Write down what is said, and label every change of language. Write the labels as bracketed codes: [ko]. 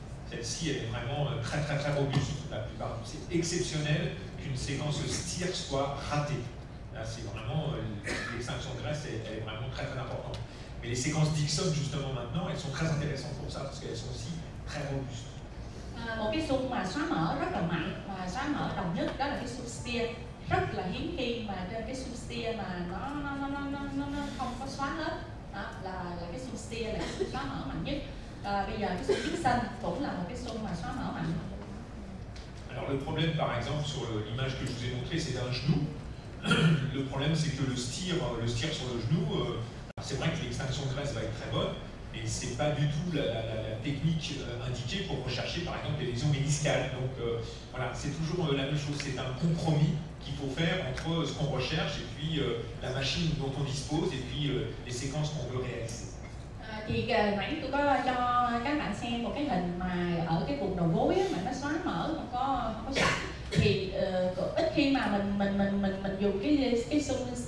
[fr] Celle-ci, elle est vraiment très robuste. La plupart, c'est exceptionnel qu'une séquence steer soit ratée. Là, c'est vraiment l'extinction de graisse, elle est vraiment très importante. Mais les séquences Dixon, justement maintenant, elles sont très intéressantes pour ça parce qu'elles sont aussi très robustes. [vi] Một cái xung mà xóa mỡ rất là mạnh và xóa mỡ đồng nhất đó là cái xung steer. Rất là hiếm khi mà trên cái xung steer mà nó không có xóa hết. Đó, là cái xung steer là cái xung xóa mỡ mạnh nhất. Bây giờ cái xung Dixon cũng là một cái xung mà xóa mỡ mạnh. [fr] Alors le problème par exemple sur l'image que je vous ai montrée, c'est d'un genou. Le problème c'est que le steer sur le genou, c'est vrai que l'extinction de graisse va être très bonne, mais c'est pas du tout la technique indiquée pour rechercher par exemple des lésions méniscales. Donc voilà, c'est toujours la même chose, c'est un compromis qu'il faut faire entre ce qu'on recherche et puis la machine dont on dispose et puis les séquences qu'on veut réaliser. [vi] Thì nãy tôi có cho các bạn xem một cái hình mà ở cái vùng đầu gối mà nó xóa mỡ không có sạch, thì ít khi mà mình dùng cái xung